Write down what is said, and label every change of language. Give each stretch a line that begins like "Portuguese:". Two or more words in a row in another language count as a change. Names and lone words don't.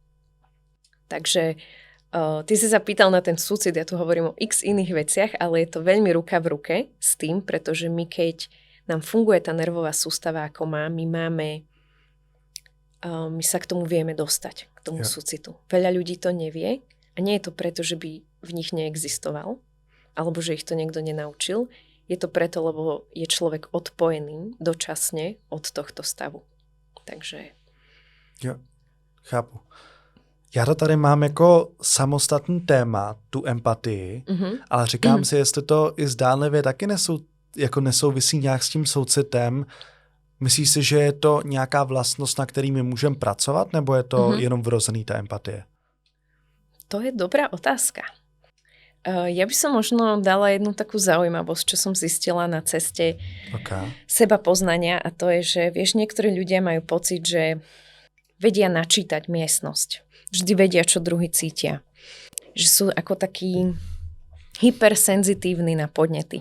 Slovak: Takže ty si sa pýtal na ten súcit, ja tu hovorím o x iných veciach, ale je to veľmi ruka v ruke s tým, pretože my keď nám funguje tá nervová sústava ako má, my sa k tomu vieme dostať, k tomu súcitu. Veľa ľudí to nevie a nie je to preto, že by v nich neexistoval, alebo že ich to niekto nenaučil. Je to preto, lebo je človek odpojený dočasne od tohto stavu. Takže...
Czech: Jo, chápu. Já to tady mám jako samostatný téma, tu empatii, ale říkám si, jestli to i zdánlivě taky nesouvisí nějak s tím soucitem. Myslíš si, že je to nějaká vlastnost, na který my můžeme pracovat, nebo je to jenom vrozený ta empatie?
Slovak: To je dobrá otázka. Ja by som možno dala jednu takú zaujímavosť, čo som zistila na ceste seba poznania, a to je, že vieš, niektorí ľudia majú pocit, že vedia načítať miestnosť. Vždy vedia, čo druhý cítia. Že sú ako takí hypersenzitívni na podnety.